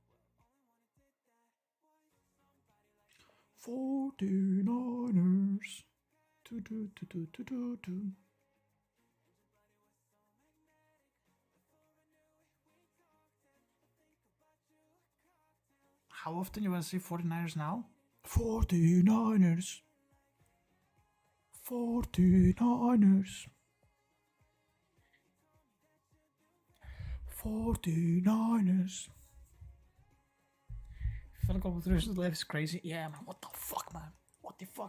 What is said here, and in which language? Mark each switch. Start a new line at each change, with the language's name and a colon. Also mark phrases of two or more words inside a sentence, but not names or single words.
English: 49ers. Do. How often you want to see 49ers now? 49ers. 49ers. 49ers. I feel like competition life is crazy. Yeah, man. What the fuck, man? What the fuck?